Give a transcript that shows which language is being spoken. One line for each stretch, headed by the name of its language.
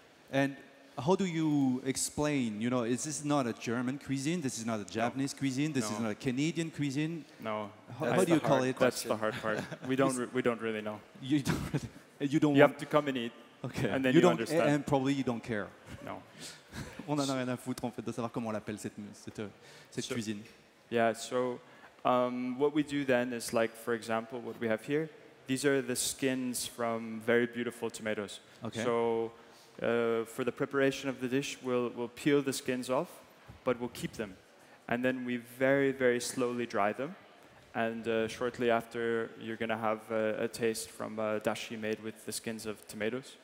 English: And how do you explain, this is not a German cuisine, this is not a Japanese cuisine, this is not a Canadian cuisine? No. How do you call it? That's the hard part. We don't really know. You don't You have to come and eat, and then you understand. And probably you don't care. No.
French: On en a rien à foutre en fait de savoir comment on l'appelle cette cuisine.
English: Yeah, so what we do then is like, for example, what we have here, these are the skins from very beautiful tomatoes. Okay. So for the preparation of the dish, we'll peel the skins off, but we'll keep them. And then we very, very slowly dry them. And shortly after, you're going to have a taste from dashi made with the skins of tomatoes.